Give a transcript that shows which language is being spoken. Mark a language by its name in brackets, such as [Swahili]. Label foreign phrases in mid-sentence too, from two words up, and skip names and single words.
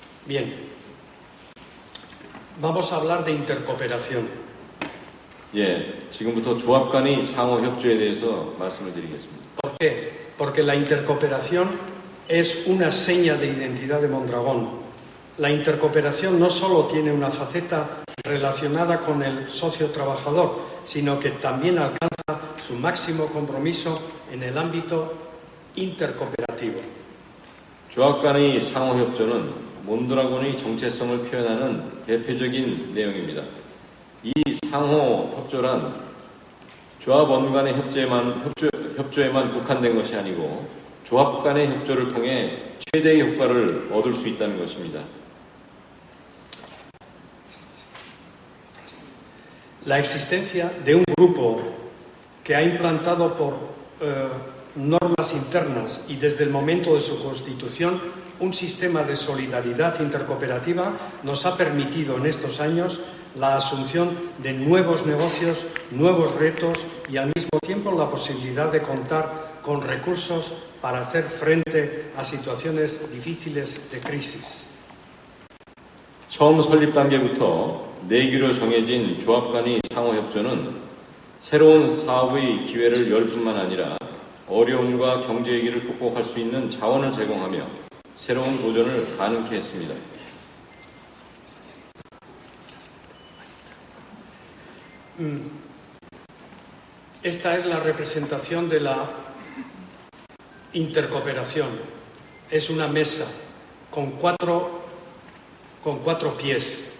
[Spanish] Bien, vamos a hablar de intercooperación. [Korean] 예, 지금부터 조합 간의 상호 협조에 대해서 말씀을 드리겠습니다. [Spanish] ¿Por qué? Porque la intercooperación es una seña de identidad de Mondragón. La intercooperación no solo tiene una faceta relacionada con el socio trabajador, sino que también alcanza su máximo compromiso en el ámbito intercooperativo. [Korean] 조합 간의 상호 협조는 몬드라곤의 정체성을 표현하는 대표적인 내용입니다. 이 상호 협조란 조합원 간의 협조에만 국한된 것이 아니고 조합 간의 협조를 통해 최대의 효과를 얻을 수 있다는 것입니다. [Spanish] La existencia de un grupo que ha implantado por normas internas y desde el momento de su constitución un sistema de solidaridad intercooperativa nos ha permitido en estos años la asunción de nuevos negocios, nuevos retos y al mismo tiempo la posibilidad de contar con recursos para hacer frente a situaciones difíciles de crisis. [Korean] 처음 설립 단계부터 내규로 정해진 조합 간의 상호 협조는 새로운 사업의 기회를 열 뿐만 아니라 어려움과 경제 위기를 극복할 수 있는 자원을 제공하며 새로운 도전을 가능케 했습니다. [Spanish] Esta es la representación de la intercooperación. Es una mesa con cuatro pies.